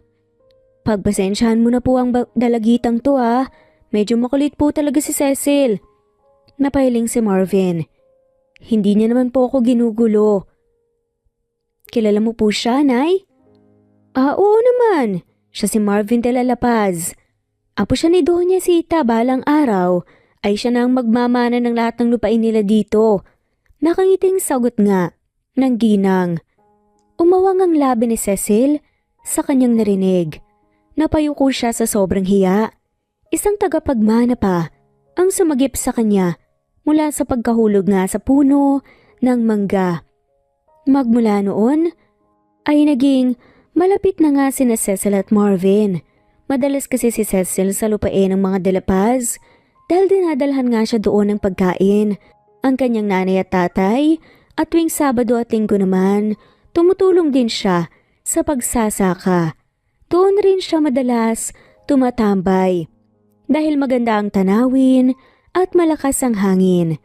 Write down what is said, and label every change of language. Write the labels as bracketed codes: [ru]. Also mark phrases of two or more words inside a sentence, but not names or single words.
[tl] Pagpasensyahan mo na po ang dalagitang to ah. Medyo makulit po talaga si Cecil." Napahiling si Marvin. "Hindi niya naman po ako ginugulo." "Kilala mo po siya, Nay?" Oo naman. Siya si Marvin de la Paz. Apo siya ni Doña Sita, balang araw ay siya na ang magmamana ng lahat ng lupain nila dito." Nakangiting sagot nga ng ginang. Umawang ang labi ni Cecil sa kanyang narinig. Napayuko siya sa sobrang hiya. Isang tagapagmana pa ang sumagip sa kanya mula sa pagkahulog nga sa puno ng mangga. Magmula noon ay naging malapit na nga sina Cecil at Marvin. Madalas kasi si Cecil sa lupain ng mga de la Paz dahil dinadalhan nga siya doon ng pagkain. Ang kanyang nanay at tatay at tuwing Sabado at Linggo naman tumutulong din siya sa pagsasaka. Doon rin siya madalas tumatambay dahil maganda ang tanawin at malakas ang hangin.